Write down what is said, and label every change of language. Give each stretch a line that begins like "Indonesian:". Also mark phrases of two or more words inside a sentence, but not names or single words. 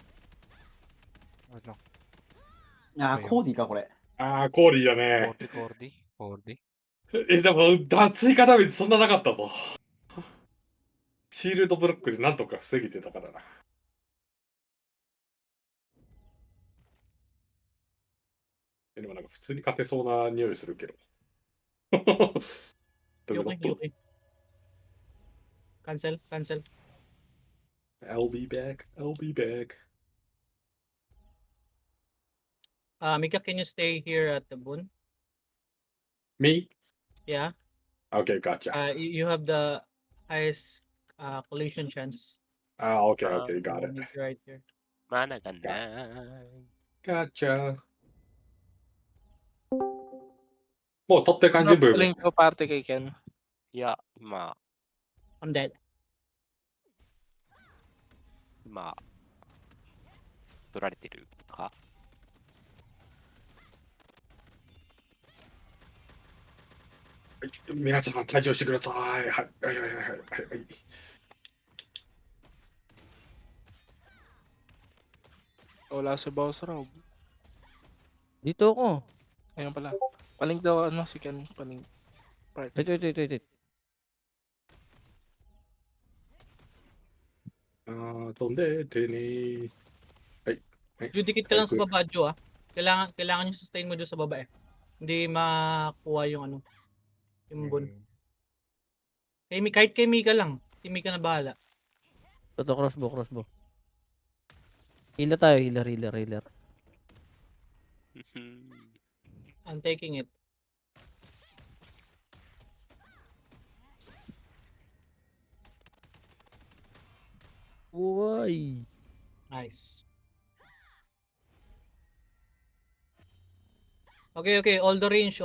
Filipino: Ano?
Japanese: あー、コーディか、これ。ああ、コーリーだね。コーディでも、追加ダメージそんななかったぞ。シールドブロックでなんとか防げてたからな。でもなんか普通に勝てそうな匂いするけど。どういうこ
English: Okay,
Japanese: と
English: okay. Cancel. I'll be back, I'll be back. Mika, can you stay here at the boon? Me? Yeah. Okay, gotcha. You have the highest collision chance. Okay, okay, got You it. need right here.
Filipino: Mana ka na.
English: Gotcha.
Japanese: もう取ってる感じ、
English: Sub
Japanese: ブーム。
Filipino: link ko party kay Ken.
Japanese: いや、今、
English: I'm dead.
Japanese: 取られてるか。はい皆さん、退場してください。はい、はい、はい、はい、はい。はい
Filipino: Wala si boss rub. Dito ako. Ayun pala. Palink daw ano si Ken. Palink. Party.
English: Wait.
Japanese: 飛んでてね。はい。はい
Filipino: Ju, dikit ka lang sa baba, Ju, ah. Kailangan yung sustain mo Ju sa baba eh. Hindi makuha yung ano, yung boon. Kahit kay Mika lang. Si Mika na bahala. Ito, crossbow. Healer tayo, healer.
English: I'm taking it.
Filipino: Uy.
English: Nice. Okay. All the range.